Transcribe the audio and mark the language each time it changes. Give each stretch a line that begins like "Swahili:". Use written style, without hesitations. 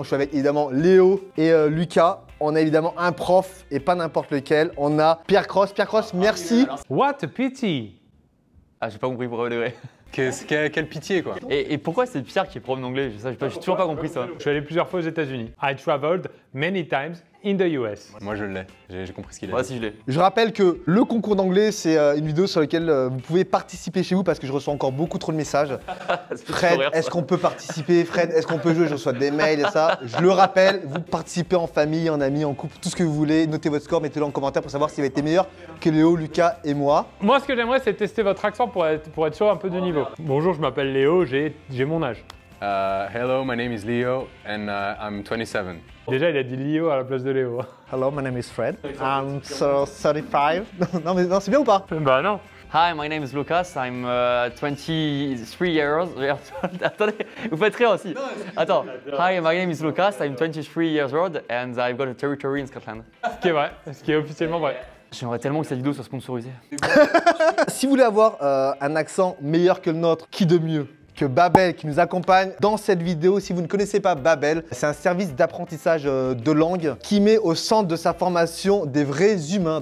French: Donc je suis avec évidemment Léo et Lucas. On a évidemment un prof et pas n'importe lequel. On a Pierre Cross. Pierre Cross, merci.
English: What a pity.
French: Ah j'ai pas compris pour vrai. Quelle pitié quoi. Et pourquoi c'est Pierre qui est prof d'anglais? J'ai toujours pas compris ça. Je suis allé plusieurs fois aux États-Unis.
English: I traveled many times in the US.
French: Moi je l'ai, j'ai compris ce qu'il a Moi dit. aussi je l'ai. Je rappelle que le concours d'anglais, c'est une vidéo sur laquelle vous pouvez participer chez vous parce que je reçois encore beaucoup trop de messages. Fred, est-ce qu'on peut participer? Fred, est-ce qu'on peut jouer? Je reçois des mails et ça. Je le rappelle, vous participez en famille, en amis, en couple, tout ce que vous voulez. Notez votre score, mettez-le en commentaire pour savoir s'il va être meilleur que Léo, Lucas et moi. Moi, ce que j'aimerais, c'est tester votre accent pour être sûr un peu du niveau. Bonjour, je m'appelle Léo, j'ai mon âge.
English: Hello, my name is Leo and I'm 27.
French: Déjà, il a dit Léo à la place de Léo.
English: Hello, my name is Fred. I'm 35.
French: Non, mais non, c'est bien ou pas? Bah non.
English: Hi, my name is Lucas, I'm 23 years old.
French: Attendez, vous faites rire aussi. Attends.
English: Hi, my name is Lucas, I'm 23 years old and I've got a territory in Scotland.
French: Ce qui est vrai, ce qui est officiellement vrai. J'aimerais tellement que cette vidéo soit sponsorisée. Si vous voulez avoir un accent meilleur que le nôtre, qui de mieux que Babel qui nous accompagne dans cette vidéo. Si vous ne connaissez pas Babel, c'est un service d'apprentissage de langue qui met au centre de sa formation des vrais humains.